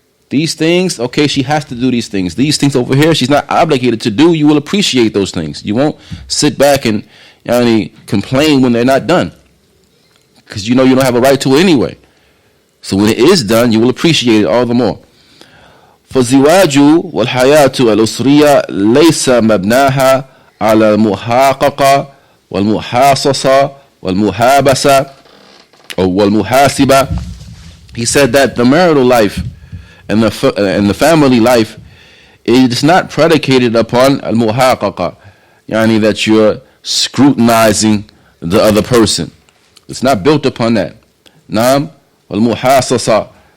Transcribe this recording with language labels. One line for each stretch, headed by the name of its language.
English: These things, okay, she has to do these things. These things over here, she's not obligated to do. You will appreciate those things. You won't sit back and complain when they're not done, because you know you don't have a right to it anyway. So when it is done, you will appreciate it all the more.
Arabic: فالزواج والحياة الأسرية ليس مبناها على المحاققة والمحاصصة والمحابسة والمحاسبة.
English: He said that the marital life and the family life is not predicated upon al-muhaqaqa, yani that you're scrutinizing the other person. It's not built upon that. Naam, wal-muhasasa.